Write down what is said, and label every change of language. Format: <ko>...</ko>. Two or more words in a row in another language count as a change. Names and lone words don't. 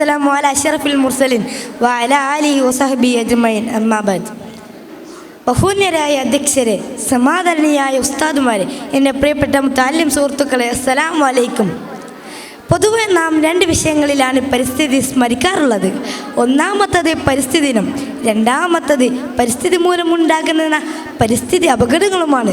<ar>السلام على أشرف المرسلين وعلى آله وصحبه أجمعين أما بعد.</ar> <ml>ബഹുന്യരായ അധ്യക്ഷരെ, സമാദരണീയായ ഉസ്താദുമാരെ, എൻ്റെ പ്രിയപ്പെട്ട മുത്തഅല്ലിം സുഹൃത്തുക്കളെ,</ml> <ar>السلام عليكم.</ar> <ml>പൊതുവെ നാം രണ്ട് വിഷയങ്ങളിലാണ് പരിസ്ഥിതി സ്മരിക്കാറുള്ളത്. ഒന്നാമത്തത് പരിസ്ഥിതി ദിനം, രണ്ടാമത്തത് പരിസ്ഥിതി മൂലമുണ്ടാകുന്ന പരിസ്ഥിതി അപകടങ്ങളുമാണ്.</ml>